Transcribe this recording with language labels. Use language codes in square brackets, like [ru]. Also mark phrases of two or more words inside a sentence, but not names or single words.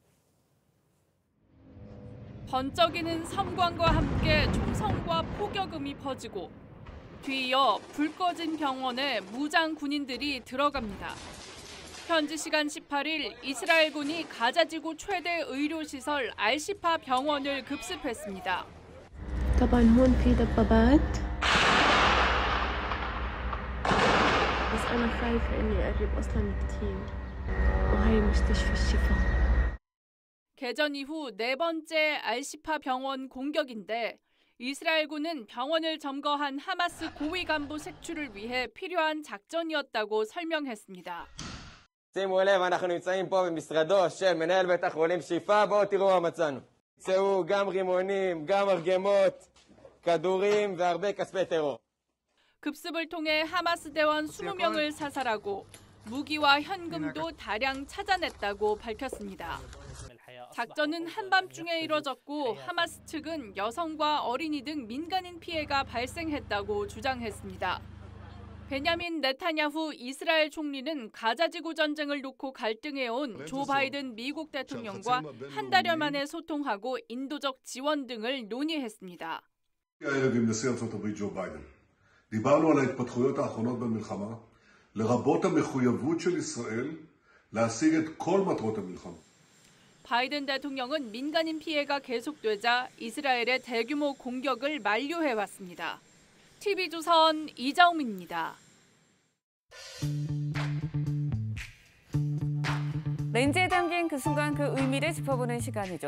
[ko] 번쩍이는 섬광과 함께 총성과 포격음이 퍼지고 뒤이어 불 꺼진 병원에 무장 군인들이 들어갑니다. 현지 시간 18일 이스라엘군이 가자지구 최대 의료시설 알시파 병원을 급습했습니다. [ar] طبعا هون في دبابات بس أنا خايفة إني أقرب أصلاً كتير وهي مستشفى الشفاء. [ko] 개전 이후 네 번째 알시파 병원 공격인데 이스라엘군은 병원을 점거한 하마스 고위 간부 색출을 위해 필요한 작전이었다고 설명했습니다. [he] שימו לב, אנחנו נמצאים פה במשרדו של מנהל בית החולים שיפה, בואו תראו מה מצאנו. צאו גם רימונים, גם מרגמות, כדורים והרבה כספי טרור. [ko] 급습을 통해 하마스 대원 20명을 사살하고 무기와 현금도 다량 찾아냈다고 밝혔습니다. 작전은 한밤중에 이뤄졌고 하마스 측은 여성과 어린이 등 민간인 피해가 발생했다고 주장했습니다. 베냐민 네타냐후 이스라엘 총리는 가자지구 전쟁을 놓고 갈등해온 조 바이든 미국 대통령과 한 달여 만에 소통하고 인도적 지원 등을 논의했습니다. [he] הערב עם נשיא ארצות הברית ג'ו ביידן. דיברנו על ההתפתחויות האחרונות במלחמה, לרבות המחויבות של ישראל להשיג את כל מטרות המלחמה. [ko] 바이든 대통령은 민간인 피해가 계속되자 이스라엘의 대규모 공격을 만류해왔습니다. TV조선 이정민입니다. 렌즈에 담긴 그 순간 그 의미를 짚어보는 시간이죠.